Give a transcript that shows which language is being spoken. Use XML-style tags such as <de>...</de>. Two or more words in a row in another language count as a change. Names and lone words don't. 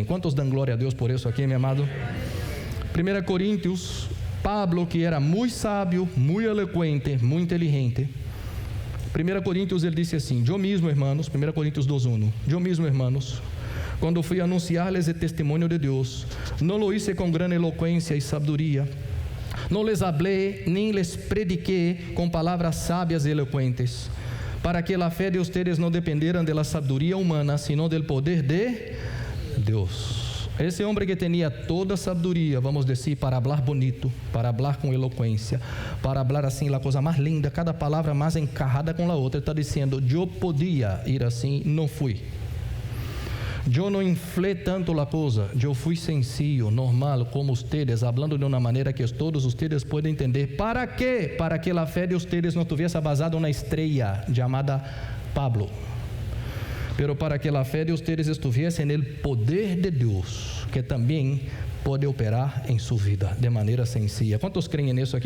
<pt>Quantos dão glória a Deus por isso aqui, meu amado? 1 Coríntios, Pablo, que era muito sábio, muito eloquente, muito inteligente. 1 Coríntios, ele disse assim, eu mesmo, irmãos, 1 Coríntios 2:1, eu mesmo, irmãos, quando fui anunciar-lhes o testemunho de Deus, não</pt> <es>lo hice</es> <pt>com grande eloquência e sabedoria, não</pt> <es>les hablé,</es> <pt>nem</pt> <es>les prediqué</es> <pt>com palavras sábias e eloquentes, para que a fé de ustedes não</pt> <es>dependeran de la</es> <pt>sabedoria humana,</pt> <es>sino del poder de Deus.</es> <pt>Esse homem que tinha toda a sabedoria, vamos dizer, para falar bonito, para falar com eloquência, para falar assim, a coisa mais linda, cada palavra mais encarrada com a outra, está dizendo, eu podia ir assim, não fui. Eu não inflei tanto a coisa, eu fui sencillo, normal, como ustedes, falando de uma maneira que todos ustedes podem entender. ¿Para quê? Para que a fé de ustedes não tivesse basada na estrela chamada Pablo, pero para que a fé de ustedes estivesse no poder de Deus, que também pode operar em sua vida de maneira sencilla. Quantos creem nisso aqui?</pt>